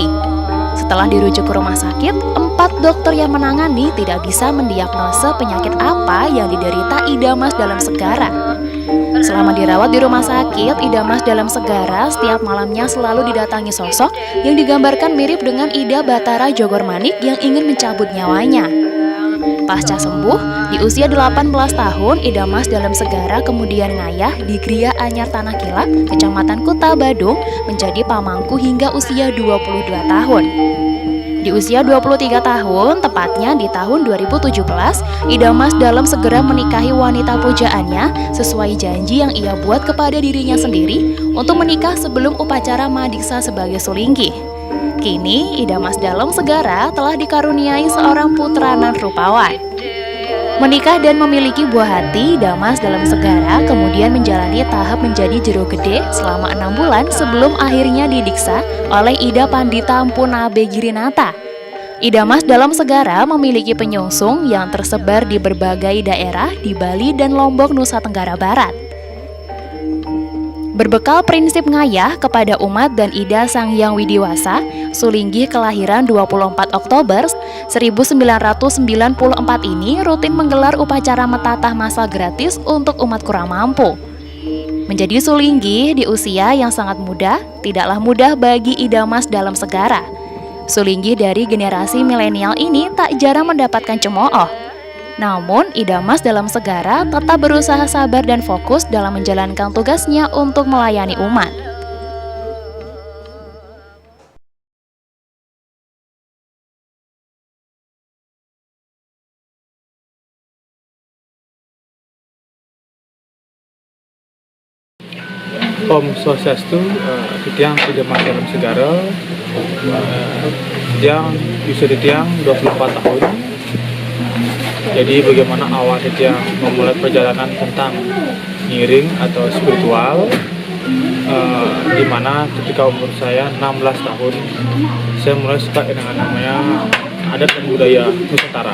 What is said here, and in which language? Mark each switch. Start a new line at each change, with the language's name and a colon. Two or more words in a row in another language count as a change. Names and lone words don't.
Indonesian: Setelah dirujuk ke rumah sakit, 4 dokter yang menangani tidak bisa mendiagnosa penyakit apa yang diderita Ida Mas Dalem Segara. Selama dirawat di rumah sakit, Ida Mas Dalem Segara setiap malamnya selalu didatangi sosok yang digambarkan mirip dengan Ida Batara Jogormanik yang ingin mencabut nyawanya. Pasca sembuh, di usia 18 tahun, Ida Mas Dalem Segara kemudian ngayah di Gria Anyar Tanah Kilap, Kecamatan Kuta, Badung, menjadi pamangku hingga usia 22 tahun. Di usia 23 tahun, tepatnya di tahun 2017, Ida Mas Dalem segera menikahi wanita pujaannya sesuai janji yang ia buat kepada dirinya sendiri untuk menikah sebelum upacara madiksa sebagai sulinggih. Kini, Ida Mas Dalem Segara telah dikaruniai seorang putra nan rupawan. Menikah dan memiliki buah hati, Ida Mas Dalem Segara kemudian menjalani tahap menjadi jero gede selama 6 bulan sebelum akhirnya didiksa oleh Ida Pandita Mpu Nabe Girinata. Ida Mas Dalem Segara memiliki penyungsung yang tersebar di berbagai daerah di Bali dan Lombok, Nusa Tenggara Barat. Berbekal prinsip ngayah kepada umat dan Ida Sang Hyang Widiwasa, sulinggih kelahiran 24 Oktober 1994 ini rutin menggelar upacara metatah massal gratis untuk umat kurang mampu. Menjadi sulinggih di usia yang sangat muda tidaklah mudah bagi Ida Mas Dalem Segara. Sulinggih dari generasi milenial ini tak jarang mendapatkan cemooh. Namun, Ida Mas Dalem Segara tetap berusaha sabar dan fokus dalam menjalankan tugasnya untuk melayani umat.
Balinese: Om Swastiastu,
Indonesian: Titiang Ida Mas Dalem Segara, Titiang usia Titiang 24 tahun. Jadi bagaimana awal Titiang memulai perjalanan tentang ngiring atau spiritual, di mana ketika umur saya 16 tahun, saya mulai suka dengan namanya adat dan budaya Nusantara.